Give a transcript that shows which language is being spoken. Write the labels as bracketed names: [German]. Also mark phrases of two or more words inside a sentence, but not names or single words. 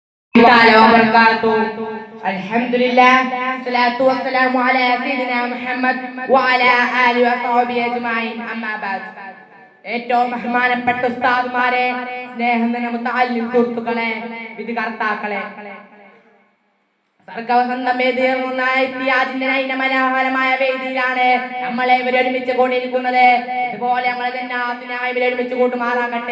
[Arabic] تعالى وبركاته. الحمد لله والصلاة والسلام على سيدنا محمد وعلى آله وصحبه أجمعين. أما بعد. [Malayalam] ഏറ്റവും ബഹുമാനപ്പെട്ട ഉസ്താദുമാരെ, സ്നേഹനിധന മുതഅല്ലിം സുഹൃത്തുക്കളെ, വിധികർത്താക്കളെ, മനോഹരമായ വേദിയിലാണ് നമ്മളെ ഒരുമിച്ച് കൂടിയിരിക്കുന്നത്. ഇതുപോലെ നമ്മളെ ജന്നാത്തിനായി ഒരുമിച്ച് കൂട്ടുമാറാകട്ടെ.